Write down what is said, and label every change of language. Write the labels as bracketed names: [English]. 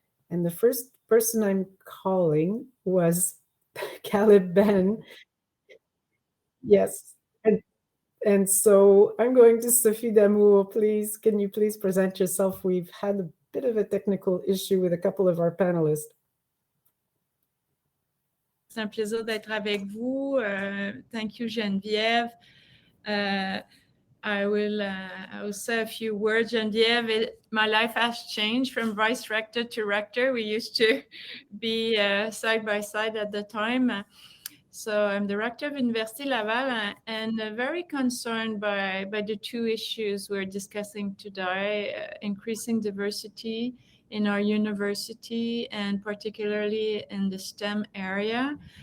[English] And the first person I'm calling was Caleb Ben. Yes. And so I'm going to Sophie Damour. Please, can you please present yourself? We've had a bit of a technical issue with a couple of our panelists. [French] C'est un plaisir d'être avec vous. [English] Thank you, Geneviève. I will say a few words, Geneviève. My life has changed from vice rector to rector. We used to be side by side at the time. So I'm the rector of Université Laval and very concerned by the two issues we're discussing today, increasing diversity in our university and particularly in the STEM area.